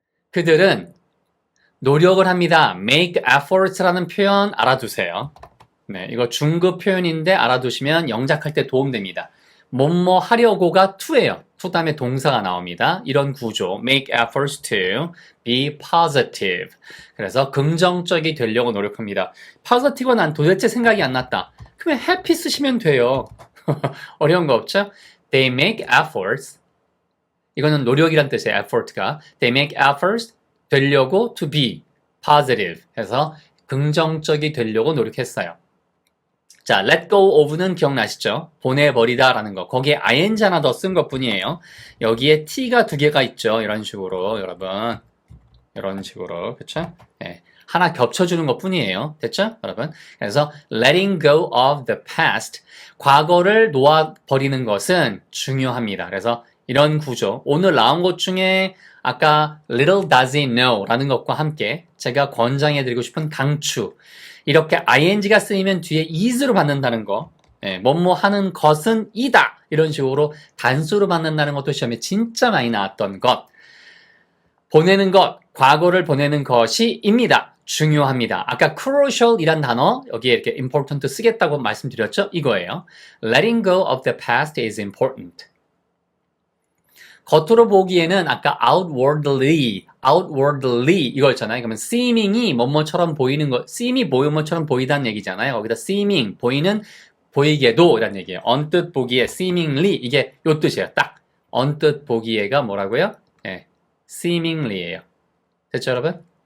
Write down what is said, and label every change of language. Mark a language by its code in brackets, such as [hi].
[ko] 그들은 노력을 합니다. [en] make efforts [ko] 라는 표현 알아두세요. 네, 이거 중급 표현인데 알아두시면 영작할 때 도움됩니다. 뭐뭐 하려고가 to예요. to 다음에 동사가 나옵니다. 이런 구조, [en] make efforts to be positive. [ko] 그래서 긍정적이 되려고 노력합니다. positive가 난 도대체 생각이 안 났다. 그러면 happy 쓰시면 돼요. 어려운 거 없죠? [en] They make efforts. [ko] 이거는 노력이란 뜻이에요. effort가. [en] They make efforts [ko] 되려고 [en] to be positive [ko] 해서 긍정적이 되려고 노력했어요. 자, [en] let go of [ko] 는 기억나시죠? 보내버리다 라는 거. 거기에 ing 하나 더 쓴 것 뿐이에요. 여기에 t가 두 개가 있죠. 이런 식으로 여러분. 이런 식으로. 그쵸? 네. 하나 겹쳐주는 것 뿐이에요. 됐죠? 여러분. 그래서 [en] letting go of the past. [ko] 과거를 놓아버리는 것은 중요합니다. 그래서 이런 구조. 오늘 나온 것 중에 아까 [en] little does he know [ko] 라는 것과 함께 제가 권장해드리고 싶은 강추. 이렇게 ing가 쓰이면 뒤에 is로 받는다는 거. 뭐뭐 하는 것은 이다. 이런 식으로 단수로 받는다는 것도 시험에 진짜 많이 나왔던 것. 보내는 것, 과거를 보내는 것이 입니다. 중요합니다. 아까 crucial 이란 단어 여기에 이렇게 important 쓰겠다고 말씀드렸죠? 이거예요. [en] Letting go of the past is important. [ko] 겉으로 보기에는 아까 outwardly 이거 있잖아요. 그러면 seeming이 뭐뭐처럼 보이는 거, seem이 뭐뭐처럼 보이다는 얘기잖아요. 거기다 seeming, 보이는, 보이게도 이란 얘기예요. 언뜻 보기에 seemingly 이게 요 뜻이에요. 딱 언뜻 보기에가 뭐라고요? seemingly예요. 됐죠, 여러분?